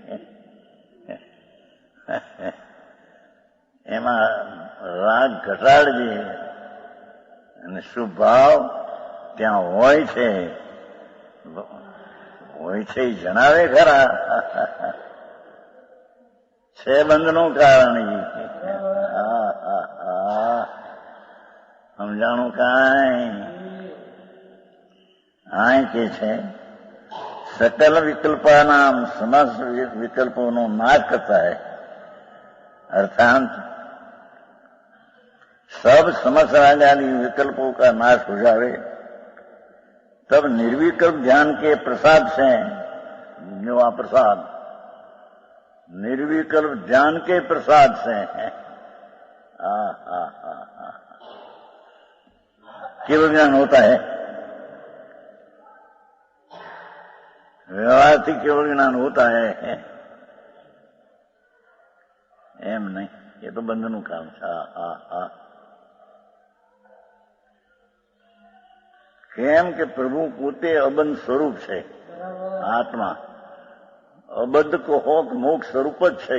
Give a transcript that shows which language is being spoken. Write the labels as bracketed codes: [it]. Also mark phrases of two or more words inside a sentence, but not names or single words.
[gu] એમાં રાગ ઘટાડજે અને શુભ ભાવ ત્યાં હોય છે એ જણાવે ખરા. છે બંધનું કારણ. સમજાણું કાંઈ? આ કે છે [hi] सकल विकल्पानाम समस्त विकल्पों नो नाश करता है, अर्थात सब समस्त आदि विकल्पों का नाश हो जावे, तब निर्विकल्प ध्यान के प्रसाद से, जो आ प्रसाद निर्विकल्प ध्यान के प्रसाद से केवल ज्ञान होता है। [gu] व्यवहार થી કેવળ જ્ઞાન [hi] होता है, [gu] એમ નહીં. એ તો બંધનું કામ છે. કેમ કે પ્રભુ પોતે અબંધ સ્વરૂપ છે. આત્મા અબદ્ધ કહો મોક્ષ સ્વરૂપ જ છે.